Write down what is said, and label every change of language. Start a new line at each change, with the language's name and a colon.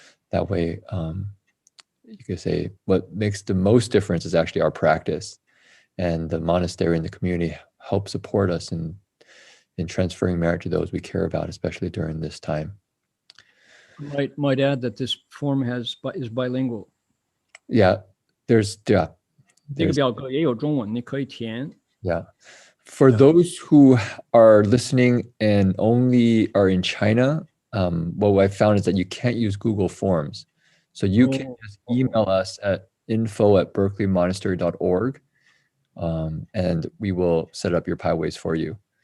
English: That way, you could say what makes the most difference is actually our practice, and the monastery and the community help support us in transferring merit to those we care about, especially during this time. Might add that this form is bilingual. Yeah, there's.
Chinese: 这个表格也有中文，你可以填。
English: Yeah. For those who are listening and only are in China, what I found is that you can't use Google Forms. So you can just email us at info@berkeleymonastery.org, and we will set up your pathways for you.